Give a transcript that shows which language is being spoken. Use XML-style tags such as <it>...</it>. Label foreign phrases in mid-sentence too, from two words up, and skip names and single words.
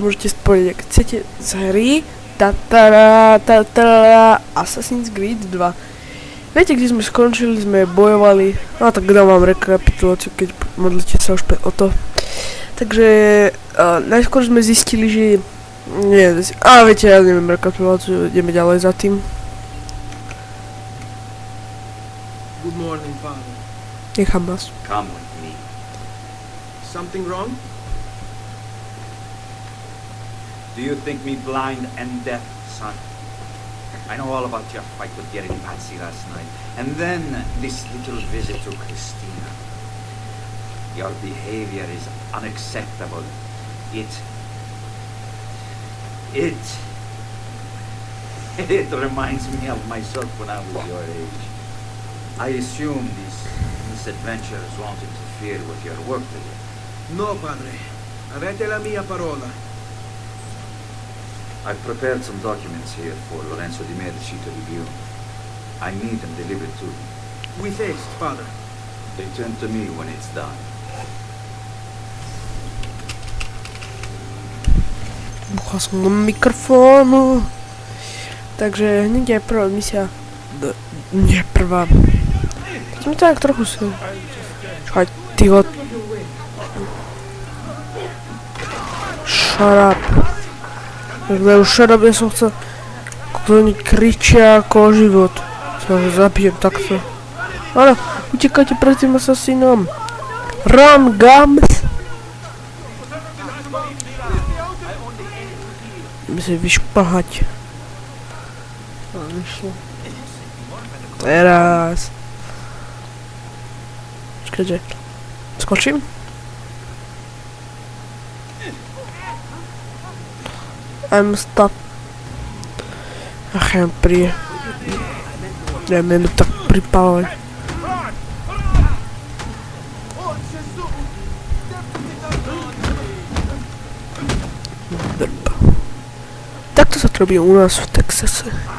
<sk>Môžete spojiť, ak chcete, z hry Assassin's Creed 2. Viete, kde sme skončili, sme bojovali, no tak dám vám rekapituláciu, keď modlíte sa už o to. Takže najskôr sme zistili, že viete, ja neviem rekapituláciu, ideme ďalej za tým.</sk> <en>Good morning, Father.</en> <sk>Nechám vás.</sk> <en>Come with me. Something wrong? Do you think me blind and deaf, son? I know all about your fight with getting Patsy last night. And then this little visit to Christina. Your behavior is unacceptable. It reminds me of myself when I was your age. I assume these misadventures won't interfere with your work today.</en> <it>No, Padre. Avete la mia parola.</it> <en>I've prepared some documents here for Lorenzo Di Medici to review. I need them delivered to him. With haste, Father. They turn to me when it's done.</en> <sk>Buchal som do mikrofónu. Takže hneď je prvá misia. Nie prvá. Sme tak trochu si... Čakaj, tyho...</sk> <en>Shut up. Shut up,</en> <sk>ja som chcel... Oni kričia ako o život. Sa ho zabijem takto. Áno, utekajte pred tým asasínom.</sk> <en>Run, gums!</en> <sk>Ideme si vyšplhať. Vyšlo. Teraz. Počkajte. Skočím?</sk> <en>I'm stuck.</en> <sk>Ach, ja menu tak pripálovať. Drb. Takto sa to robí u nás v Texase.</sk>